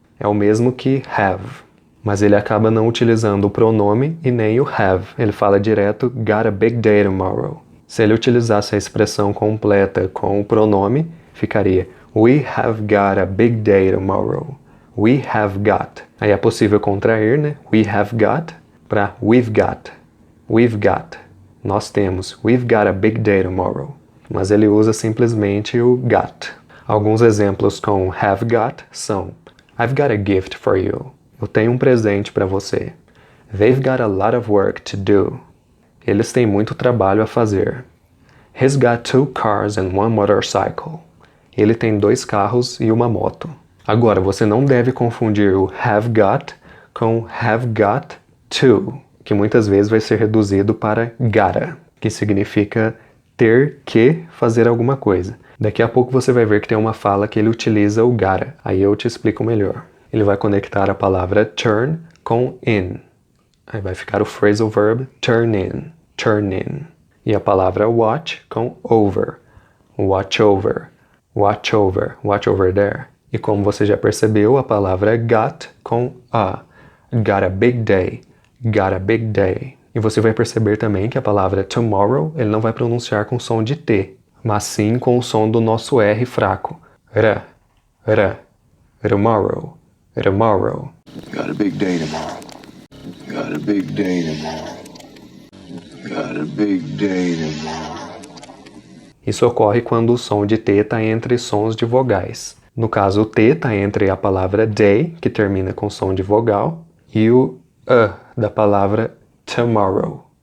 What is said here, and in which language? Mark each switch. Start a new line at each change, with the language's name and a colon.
Portuguese: É o mesmo que have. Mas ele acaba não utilizando o pronome e nem o have. Ele fala direto
English: got a big day tomorrow.
Portuguese: Se ele utilizasse a expressão completa com o pronome, ficaria
English: we have got a big day tomorrow. We have got.
Portuguese: Aí é possível contrair, né?
English: We have got para we've got. We've got.
Portuguese: Nós temos.
English: We've got a big day tomorrow.
Portuguese: Mas ele usa simplesmente o got. Alguns exemplos com have got são
English: I've got a gift for you.
Portuguese: Eu tenho um presente para você.
English: They've got a lot of work to do.
Portuguese: Eles têm muito trabalho a fazer.
English: He's got 2 cars and 1 motorcycle.
Portuguese: Ele tem 2 carros e uma moto. Agora, você não deve confundir o have got com have got to, que muitas vezes vai ser reduzido para gotta, que significa ter que fazer alguma coisa. Daqui a pouco você vai ver que tem uma fala que ele utiliza o gotta. Aí eu te explico melhor. Ele vai conectar a palavra turn com in. Aí vai ficar o phrasal verb turn in, turn in. E a palavra watch com over.
English: Watch over, watch over, watch over there.
Portuguese: E como você já percebeu, a palavra got com a.
English: Got a big day, got a big day.
Portuguese: E você vai perceber também que a palavra tomorrow ele não vai pronunciar com som de T, mas sim com o som do nosso R fraco.
English: R, R, tomorrow, tomorrow. Got a big day tomorrow. Got a big day tomorrow. Got a big day tomorrow.
Portuguese: Isso ocorre quando o som de T está entre sons de vogais. No caso, o T está entre a palavra day, que termina com som de vogal, e o da palavra tomorrow.